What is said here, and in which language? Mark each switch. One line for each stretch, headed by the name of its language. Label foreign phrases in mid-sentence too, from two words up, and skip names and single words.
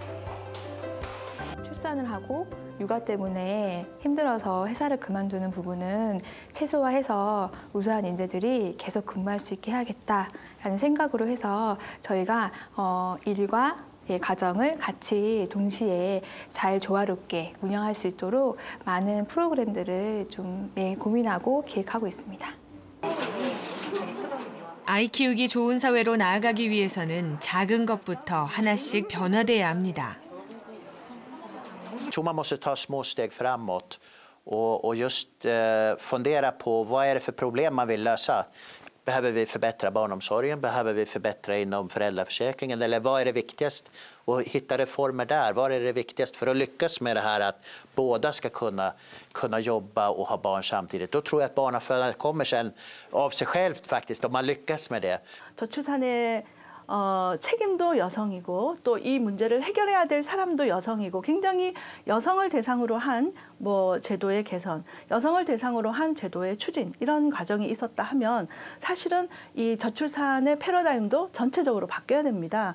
Korean: 출산을 하고 육아 때문에 힘들어서 회사를 그만두는 부분은 최소화해서 우수한 인재들이 계속 근무할 수 있게 해야겠다라는 생각으로 해서 저희가 일과 가정을 같이 동시에 잘 조화롭게 운영할 수 있도록 많은 프로그램들을 좀 고민하고 기획하고 있습니다. 아이 키우기 좋은 사회로 나아가기 위해서는 작은 것부터 하나씩 변화돼야 합니다.
Swedish: Jag tror man måste ta små steg framåt och just fundera på vad är det för problem man vill lösa. Behöver vi förbättra barnomsorgen? Behöver vi förbättra inom föräldraförsäkringen? Eller vad är det viktigast? Och hitta reformer där. Vad är det viktigast för att lyckas med det här att båda ska kunna jobba och ha barn samtidigt? Då tror jag att barnafödandet kommer sen av sig självt faktiskt om man lyckas med det.
Korean: 저출산의 책임도 여성이고 또 이 문제를 해결해야 될 사람도 여성이고 굉장히 여성을 대상으로 한 제도의 개선, 여성을 대상으로 한 제도의 추진 이런 과정이 있었다 하면 사실은 이 저출산의 패러다임도 전체적으로 바뀌어야 됩니다.